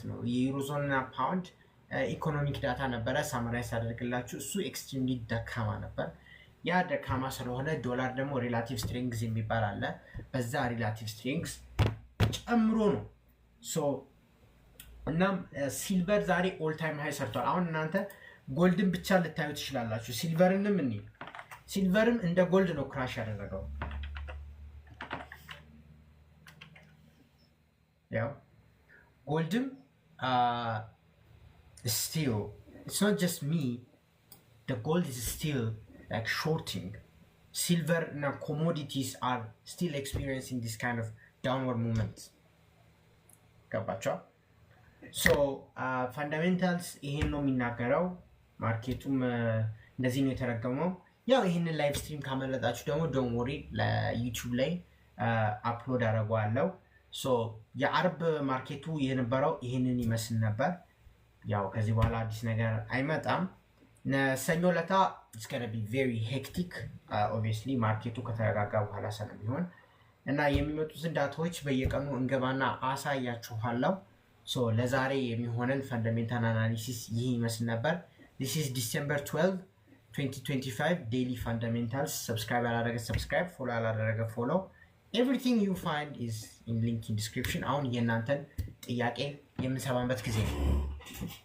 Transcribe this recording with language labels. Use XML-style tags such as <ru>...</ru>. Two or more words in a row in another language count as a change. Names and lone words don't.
<am>ነው የዩሮ ዞን እና ፓውንድ</am> <en>economic data</en> <am>ነበረ ሳምራይዝ አድርግላችሁ እሱ ኤክስትሪምሊ ደካማ ነበር ያ ደካማ ስለሆነ ዶላር ደግሞ</am> <en>relative strength</en> <am>የሚባል አለ በዛ</am> <en>relative strength</en> <am>ጨምሮ ነው ሶ እናም ሲልቨር ዛሬ</am> <en>all time high</en> <am>ሰርቷል አሁን እናንተ ጎልድን ብቻ ልታዩ ትችላላችሁ ሲልቨርንም ሲልቨርም እንደ ጎልድ ነው ክራሽ ያደረገው ያው ጎልድም</am> <en>still it's not just me the gold is still like shorting silver and commodities are still experiencing this kind of downward movements ገባችሁ so fundamentals ይሄን</en> <am>ነው የሚናገረው ማርኬቱም እንደዚህ ነው የተረገመው ያው ይሄንን</am> <en>live stream</en> <am>ካመለጣችሁ ደግሞ</am> <en>don't worry</en> <am>ለዩቲዩብ ላይ አፕሎድ አደርጋለሁ so የአርብ ማርኬቱ የነበረው ይሄንን ይመስል ነበር ያው ከዚህ በኋላ አዲስ ነገር አይመጣም ሰኞ ለታ</am> <en>it's going to be very hectic obviously</en> <am>ማርኬቱ ከተረጋጋ በኋላ ስለሚሆን እና የሚመጡትን ዳታዎች በየቀኑ እንገባና አሳያችኋለሁ so ለዛሬ የሚሆነን</am> <en>fundamental analysis</en> <am>ይሄ ይመስል ነበር</am> <en>this is December 12 2025 daily fundamentals</en> <am>subscribe አላደረገ subscribe follow አላደረገ follow</am> <en>everything you find is in link in description</en> <am>አሁን የእናንተን ጥያቄ የምንሰማበት ጊዜ ነው</am>